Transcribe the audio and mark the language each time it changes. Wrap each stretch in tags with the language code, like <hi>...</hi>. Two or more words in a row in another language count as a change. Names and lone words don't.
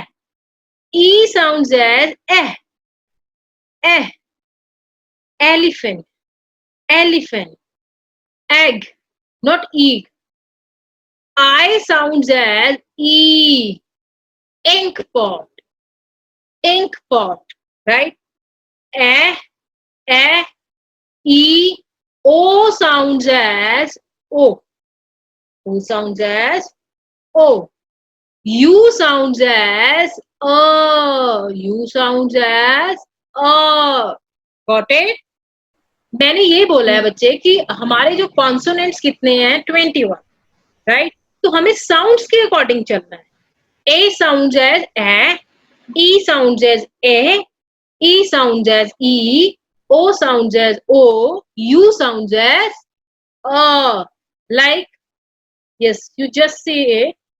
<en>E sounds as eh. Eh. Elephant. Elephant. Egg, not egg. I sounds as E. Ink pot. Ink pot. Right? Eh. Eh. E. O sounds as O. O sounds as O. U sounds as U sounds as Got it?</en> <hi>मैंने ये बोला है बच्चे कि हमारे जो कॉन्सोनेंट्स कितने हैं? 21. राइट? तो हमें साउंड्स के अकॉर्डिंग चलना है.</hi> <en>A sounds as A, E sounds as A, E sounds as E, O sounds as O, U sounds as like, yes, you just say it.</en>